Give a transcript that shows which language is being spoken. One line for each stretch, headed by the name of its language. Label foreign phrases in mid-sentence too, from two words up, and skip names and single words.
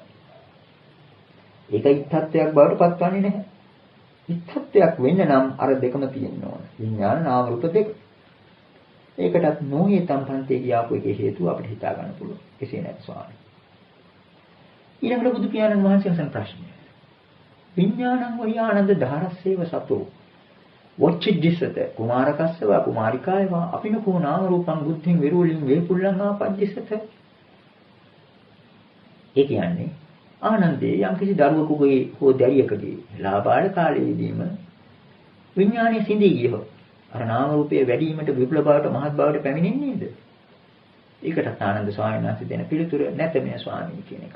Sinhala: ඒක ඉත්තත්වයක් බවට පත්වන්නේ නැහැ. ඉත්තත්වයක් වෙන්න නම් අර දෙකම තියෙන්න ඕන. විඥාන නාම රූප දෙක. ඒකටත්
Pali: නොහේතම් පන්තේ
Sinhala: කියාපු එකේ හේතුව අපිට හිතා ගන්න පුළුවන්. එසේ නැත් ස්වාමී. ඊළඟට බුදු පියාණන් වහන්සේ අසන ප්‍රශ්නය.
Pali: විඥානං වහි ආනන්ද ධාරස්සේව සතෝ. වොච්චිද්දිසත කුමාරකස්සව කුමාරිකායව අපිනකෝ නාම රූපං බුද්ධින් විරූලින් වේපුල්ලං ආපජ්ජිසත.
Sinhala: ඒ කියන්නේ ආනන්දේ යම්කිසි දරුවෙකුගේ හෝ දැරියකගේ ලාබාල කාලයේදීම විඥානයේ සිඳී ගියොත් අර නාම රූපයේ වැඩිවීමට විපුල බවට මහත් බවට පැමිණෙන්නේ නේද? ඒකටත් ආනන්ද ස්වාමීන් වහන්සේ දෙන පිළිතුර නැත මේ ස්වාමීන් කියන එකයි.